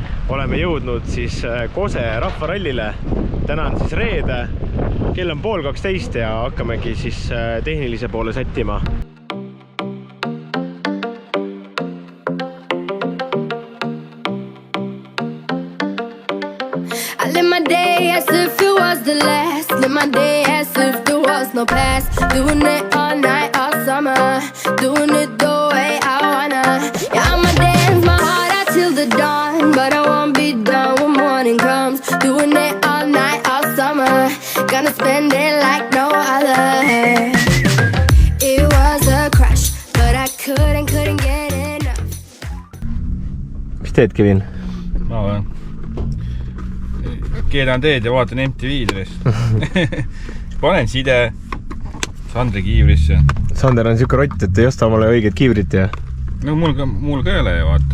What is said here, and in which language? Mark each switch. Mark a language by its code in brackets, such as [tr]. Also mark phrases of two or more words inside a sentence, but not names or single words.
[et] oleme jõudnud siis Kose rahvarallile. Täna on siis reede, kell on 11:30 ja hakkamegi siis tehnilise poole sättima. [en] I live my day as if it was the last. Live my day as if there was no past. Doing it all night, all summer. Doing it the way I wanna. Yeah, I'ma dance my heart out till the dawn. But I won't be done when morning comes. Doing it all night, all summer. Gonna spend it like no other. It was a crush, but I couldn't get enough. [et] Mis teed, Kevin? Ma olen. Keedan teed ja vaatan MTV-dest. Panen side Sandri kiivrisse. Sander on siuke rott, et ei osta omale õiget kiivrit ja... No mul ka ei ole, vaata.